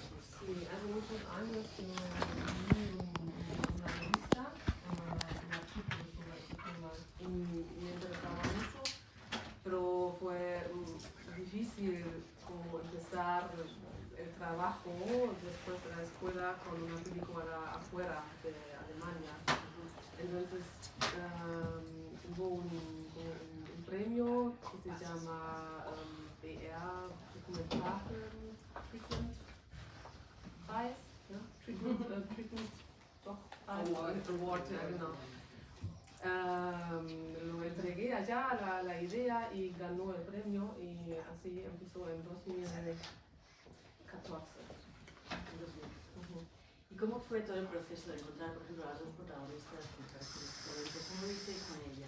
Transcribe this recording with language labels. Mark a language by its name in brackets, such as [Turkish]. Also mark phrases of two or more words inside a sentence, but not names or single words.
[Spanish] Sí, hace muchos años que leí una revista, un artículo sobre este tema y me interesaba mucho, pero fue difícil como empezar el trabajo después de la escuela con una película afuera de Alemania. Entonces hubo un premio que se llama BR Dokumentarfrequent Preis, ja? [German] Treatment, doch, Award, ja, genau. [Spanish] Lo entregué allá la idea y ganó el premio y así empezó en 2014. ¿Y cómo fue todo el proceso de encontrar, por ejemplo, a las dos protagonistas? ¿Cómo visteis con ellas?